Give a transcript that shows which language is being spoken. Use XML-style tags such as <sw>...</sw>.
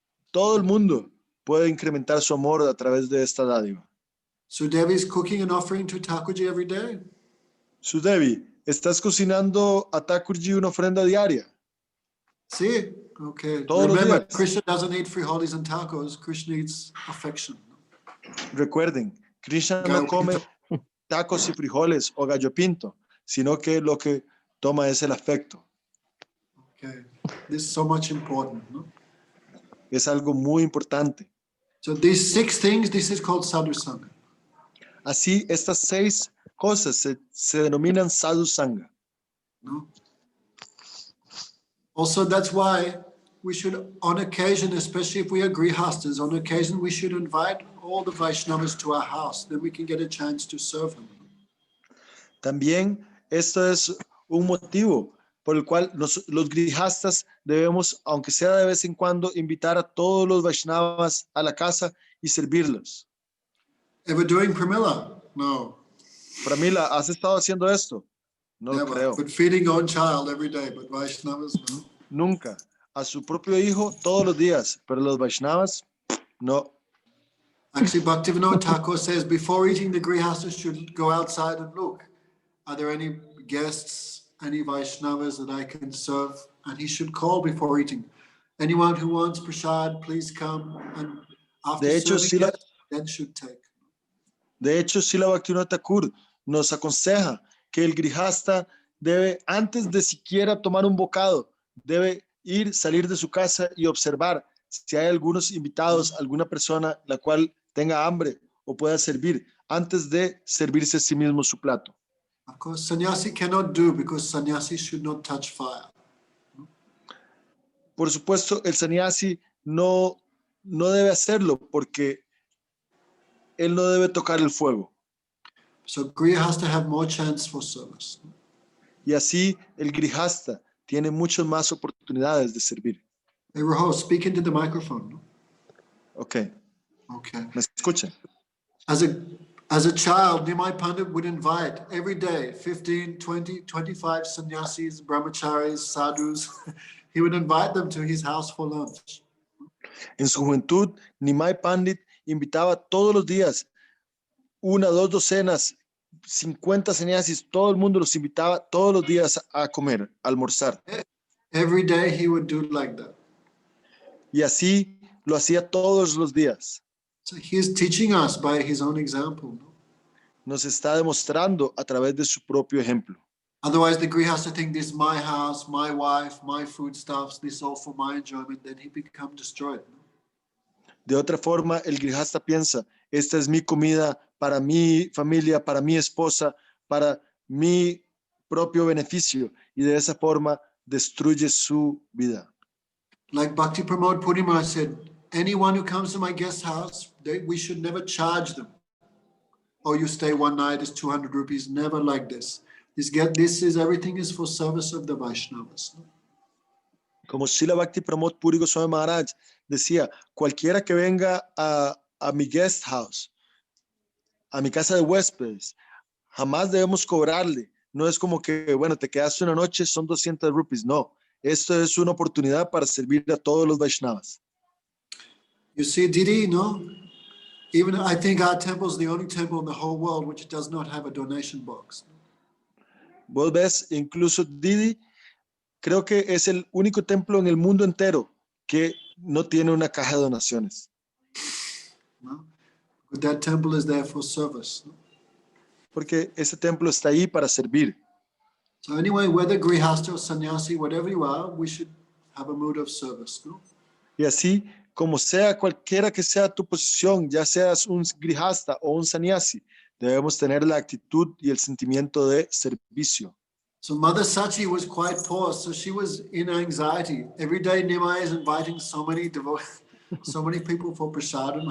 <es>Todo el mundo puede incrementar su amor a través de esta dádiva.</es> <en>So Devi is cooking and offering to Thakurji every day.</en> <es>Sudevi, ¿estás cocinando a Thakurji una ofrenda diaria? Sí, okay. Todos los</es> <en>Remember,</en> <es>días.</es> <en>Krishna doesn't eat frijoles and tacos. Krishna eats affection.</en> <es>Recuerden, Krishna no come tacos y frijoles o gallo pinto, sino que lo que toma es el afecto.</es> <en>Okay, this is so much important. No?</en> <es>Es algo muy importante.</es> <en>So these 6 things, this is called sadhu sangha.</en> <es>Así, estas 6 cosas se denominan sadhu sangha.</es> <en>No? Also, that's why we should, on occasion, especially if we are grihastas, on occasion we should invite all the Vaishnavas to our house. Then we can get a chance to serve them.</en> <es>También esto es un motivo por el cual los grijastas debemos, aunque sea de vez en cuando, invitar a todos los Vaishnavas a la casa y servirlos.</es> <en>Ever doing Pramila? No.</en> <es>Pramila, ¿has estado haciendo esto? No lo</es> <en>Never.</en> <es>creo.</es> <en>But feeding own child every day, but Vaishnavas, no.</en> <es>Nunca. A su propio hijo todos los días, pero los Vaishnavas, no.</es> <en>Actually, Bhaktivinoda Thakur says before eating, the grihastas should go outside and look. Are there any guests, any Vaishnavas that I can serve? And he should call before eating. Anyone who wants prasad, please come. And after</en> <es>De hecho,</es> <en>serving it, then should take.</en> <es>De hecho, Srila Bhaktivinoda Thakur nos aconseja que el grihasta debe, antes de siquiera tomar un bocado, debe salir de su casa y observar si hay algunos invitados, alguna persona la cual tenga hambre o pueda servir, antes de servirse a sí mismo su plato.</es> <en>Of course, sannyasi cannot do because sannyasi should not touch fire.</en> <es>Por supuesto, el sannyasi no debe hacerlo porque él no debe tocar el fuego.</es> <en>So griha has to have more chance for service.</en> <es>Y así el grihasta tiene muchas más oportunidades de servir.</es> <en>Hey, Rahul, speak into the microphone. Okay. Okay.</en> <es>¿Me escuchan?</es> <en>As a child, Nimai Pandit would invite every day 15, 20, 25 sannyasis, brahmacharis, sadhus. He would invite them to his house for lunch.</en> <es>En su juventud, Nimai Pandit invitaba todos los días 1, 2 docenas, 50 sannyasis, todo el mundo los invitaba todos los días a comer, a almorzar.</es> <en>Every day he would do like that.</en> <es>Y así lo hacía todos los días.</es> <en>So he's teaching us by his own example.</en> <es>Nos está demostrando a través de su propio ejemplo.</es> <en>Otherwise, the grihasta think this is my house, my wife, my foodstuffs, this all for my enjoyment. Then he become destroyed.</en> <es>De otra forma, el grihasta piensa, esta es mi comida para mi familia, para mi esposa, para mi propio beneficio. Y de esa forma destruye su vida.</es> <en>Like Bhakti Pramod Puri Maharaj said, anyone who comes to my guest house, we should never charge them. Oh, you stay one night, it's 200 rupees. Never like this. Everything is for service of the Vaishnavas.</en> <es>Como Srila Bhakti Pramod Puri Goswami Maharaj decía, cualquiera que venga a mi</es> <en>guest house,</en> <es>a mi casa de huéspedes, jamás debemos cobrarle. No es como que, bueno, te quedaste una noche, son 200 rupees. No, esto es una oportunidad para servir a todos los Vaishnavas.</es> <en>You see, Didi, no? Even I think our temple is the only temple in the whole world which does not have a donation box.</en> <es>Vos ves, incluso Didi, creo que es el único templo en el mundo entero que no tiene una caja de donaciones.</es> <en>No? That temple is there for service. No?</en> <es>Porque ese templo está ahí para servir.</es> <en>So anyway, whether grihasta or sannyasi, whatever you are, we should have a mood of service. No?</en> <es>Y así, como sea, cualquiera que sea tu posición, ya seas un grihasta o un sannyasi, debemos tener la actitud y el sentimiento de servicio.</es> <en>So Mother Sachi was quite poor, so she was in anxiety. Every day Nimai is inviting so many people for prasadam.</en>